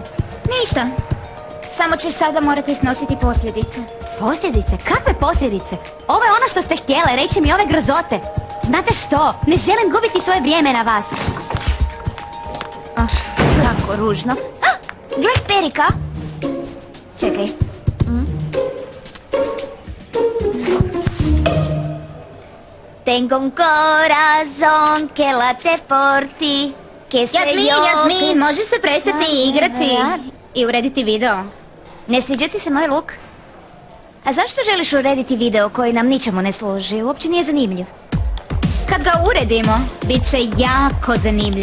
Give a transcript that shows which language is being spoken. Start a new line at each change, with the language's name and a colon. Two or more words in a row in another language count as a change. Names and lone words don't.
Croatian: Ništa, samo ćeš sada morati snositi posljedice. Posljedice? Kakve posljedice? Ovo je ono što ste htjele, reći mi ove grozote. Znate što? Ne želim gubiti svoje vrijeme na vas. Kako ružno. Gle, Perika. Čekaj.
Spanish: Tengo un corazón que late por ti.
Croatian: Jasmin, možeš se prestati igrati i urediti video? Ne sviđa ti se moj luk? A zašto želiš urediti video koji nam ničemu ne služi? Uopće nije zanimljiv. Kad ga uredimo, bit će jako zanimljiv.